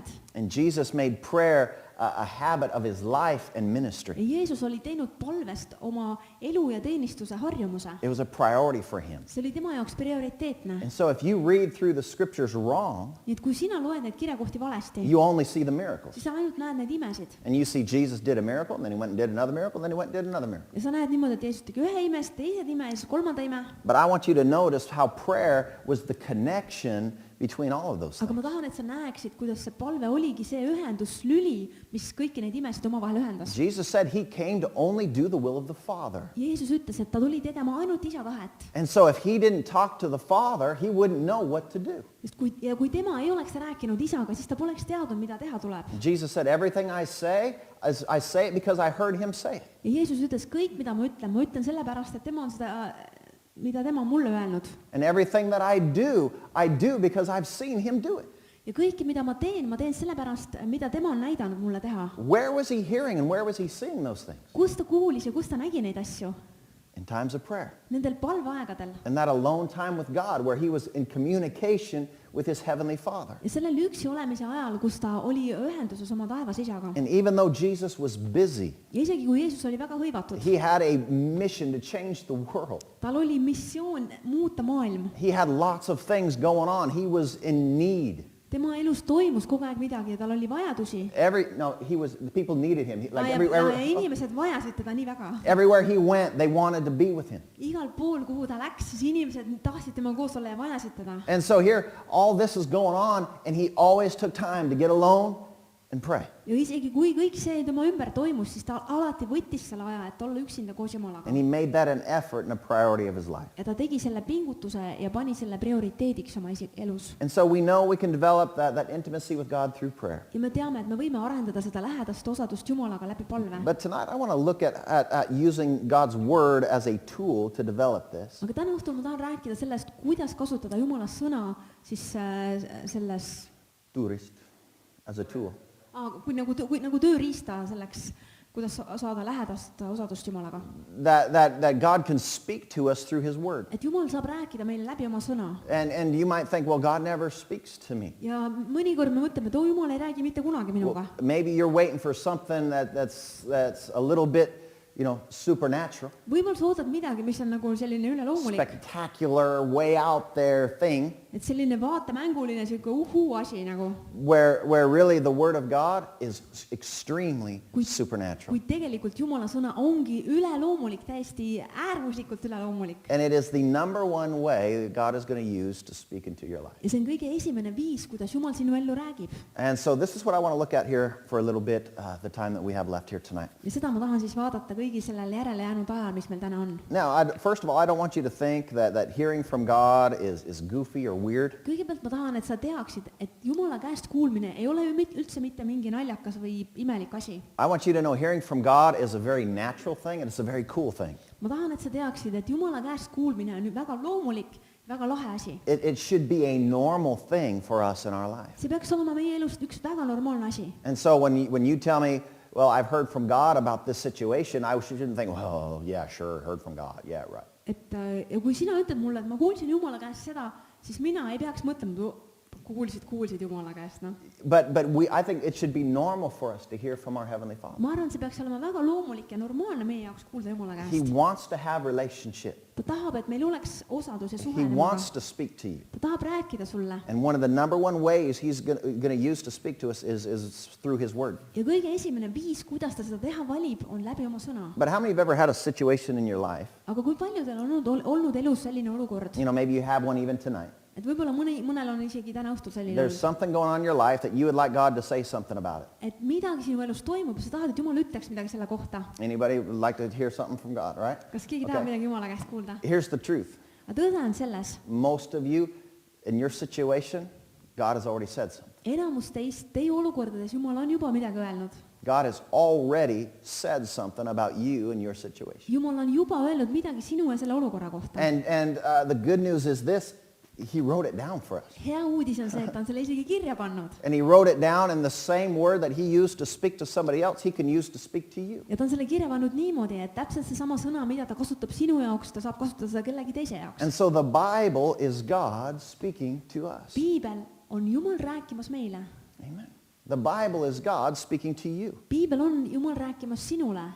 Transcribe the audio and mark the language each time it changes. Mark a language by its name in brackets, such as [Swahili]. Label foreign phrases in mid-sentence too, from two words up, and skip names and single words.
[English] And Jesus made prayer a habit of His life and ministry. [Estonian] Ja Jeesus oli teinud palvest oma elu ja teenistuse harjumuse. [English] It was a priority for Him. [Estonian] See oli tema jaoks prioriteetne. [English] And so if you read through the scriptures wrong, [Estonian] Nii et kui sina loed neid kirjakohti valesti, [English] you only see the miracles. [Estonian] siis sa ainult näed neid imesid. [English] And you see Jesus did a miracle, and then He went and did another miracle, and then He went and did another miracle. [Estonian] Ja sa näed niimoodi, et Jeesus tegi ühe ime, siis teised ime ja siis kolmanda ime. [English] But I want you to notice how prayer was the connection between all of those [Estonian] Aga ma [English] things. [Estonian] tahan, et sa näeksid, kuidas see palve oligi see ühenduslüli, mis kõiki neid imesid omavahel ühendas. [English] Jesus said He came to only do the will of the Father. [Estonian] Jeesus ütles, et ta tuli tegema ainult isa tahet. [English] And so if He didn't talk to the Father, He wouldn't know what to do. [Estonian] Sest kui tema ei oleks rääkinud isaga, siis ta poleks teadnud, mida teha tuleb. [English] Jesus said, everything I say it because I heard Him say it. [Estonian] Ja Jeesus ütles, kõik, mida ma ütlen sellepärast, et tema on seda, mida tema on mulle öelnud. [English] And everything that I do because I've seen Him do it. [Estonian] Ja kõike, mida ma teen sellepärast, mida tema on näidanud mulle teha. [English] Where was He hearing and where was He seeing those things? [Estonian] Kus ta kuulis ja kus ta nägi neid asju? [English] In times of prayer. [Estonian] Nendel palveaegadel. [English] And that alone time with God where He was in communication with His Heavenly Father. [Estonian] Ja sellel üksi olemise ajal, kus ta oli ühenduses oma taevas isaga. [English] And even though Jesus was busy, [Estonian] Ja isegi kui Jeesus oli väga hõivatud, [English] He had a mission to change the world. [Estonian] tal oli missioon muuta maailm. [English] He had lots of things going on. He was in need. [Estonian] Tema elus toimus kogu aeg midagi ja tal oli vajadusi. [English] The people needed Him. [Estonian] Inimesed vajasid teda nii väga. [English] Everywhere He went, they wanted to be with Him. [Estonian] Igal pool, kuhu ta läks, siis inimesed tahtsid temaga koos olla ja vajasid teda. [English] And so here, all this is going on, and He always took time to get alone and pray. [Estonian] Ja isegi kui kõik see tema ümber toimus, siis ta alati võttis selle aja, et olla üksinda koos Jumalaga. [English] And He made that an effort and a priority of His life. [Estonian] Ja ta tegi selle pingutuse ja pani selle prioriteediks oma elus. [English] And so we know we can develop that intimacy with God through prayer. [Estonian] Ja me teame, et me võime arendada seda lähedast osadust Jumalaga läbi palve. [English] But tonight I want to look at using God's Word as a tool to develop this. [Estonian] Aga täna õhtul ma tahan rääkida sellest, kuidas kasutada Jumala sõna siis selles [English] Tourist, as a tool. [Estonian] kui nagu tööriista selleks, kuidas saada lähedast osadust Jumalaga. [English] That God can speak to us through His Word. [Estonian] Et Jumal saab rääkida meile läbi oma sõna. [English] And you might think, well, God never speaks to me. [Estonian] Ja mõnikord me mõtleme, et Jumal ei räägi mitte kunagi minuga. [English] Well, maybe you're waiting for something that's a little bit, supernatural, [Estonian] võib-olla sa ootad midagi, mis on nagu selline üleloomulik, [English] spectacular, way out there thing, [Estonian] et selline vaatemänguline sihuke uhuu asi nagu, [English] where really the Word of God is extremely supernatural. [Estonian] kuid tegelikult Jumala sõna ongi üleloomulik, täiesti äärmuslikult üleloomulik. [English] And it is the number one way that God is going to use to speak into your life. [Estonian] ja see on kõige esimene viis, kuidas Jumal sinu ellu räägib. [English] And so this is what I want to look at here for a little bit, the time that we have left here tonight. [Estonian] ja seda ma tahan siis vaadata kõigi sellel järele jäänud ajal, mis meil täna on. [English] Now, first of all, I don't want you to think that hearing from God is goofy or weird. [Estonian] kõigepealt ma tahan, et sa teaksid, et Jumala käest kuulmine ei ole ju üldse mitte mingi naljakas või imelik asi. [English] I want you to know hearing from God is a very natural thing and it's a very cool thing. [Estonian] ma tahan, et sa teaksid, et Jumala käest kuulmine on väga loomulik, väga lahe asi. [English] It should be a normal thing for us in our life. [Estonian] see peaks olema meie elust üks väga normaalne asi. [English] And so when you tell me, well, I've heard from God about this situation, I shouldn't think, well, yeah, sure, heard from God. Yeah, right. [Estonian] et ja kui sina ütled mulle, et ma kuulsin Jumala käest seda, siis mina ei peaks mõtlema, kuulsid Jumala käest, noh. [English] But I think it should be normal for us to hear from our Heavenly Father. [Estonian] ma arvan, see peaks olema väga loomulik ja normaalne meie jaoks kuulda Jumala [English] He [Estonian] käest. [English] wants to have relationship. [Estonian] ta tahab, et meil oleks osadus ja [English] He [Estonian] suhe [English] wants [Estonian] temaga. [English] to speak to you. [Estonian] ta tahab rääkida sulle. [English] And one of the number one ways he's going to use to speak to us is through his word. [Estonian] ja kõige esimene viis, kuidas ta seda teha valib, on läbi oma sõna. [English] But how many of you have ever had a situation in your life? [Estonian] aga kui paljudel on olnud elus selline olukord, [English] Maybe you have one even tonight. [Estonian] et võib-olla mõnel on isegi täna õhtul selline [English] There's [Estonian] olnud, [English] something going on in your life that you would like God to say something about it. [Estonian] et midagi sinu elus toimub, sa tahad, et Jumal ütleks midagi selle kohta. [English] Anybody would like to hear something from God, right? [Estonian] kas keegi tahab [English] Okay. [Estonian] midagi Jumala käest kuulda? [English] Here's the truth. [Estonian] aga tõde on selles, [English] Most of you, in your situation, God has already said something. [Estonian] enamus teist, teie olukordades Jumal on juba midagi öelnud. [English] God has already said something about you and your situation. [Estonian] Jumal on juba öelnud midagi sinu ja selle olukorra kohta. [English] And the good news is this, he wrote it down for us. [Estonian] hea uudis on see, et ta on selle isegi kirja pannud. [English] And he wrote it down in the same word that he used to speak to somebody else, he can use to speak to you. [Estonian] ja ta on selle kirja pannud niimoodi, et täpselt seesama sõna, mida ta kasutab sinu jaoks, ta saab kasutada seda kellegi teise jaoks. [English] And so the Bible is God speaking to us. [Estonian] piibel on Jumal rääkimas meile. [English] Amen. The Bible is God speaking to you. [Estonian] piibel on Jumal rääkimas sinule.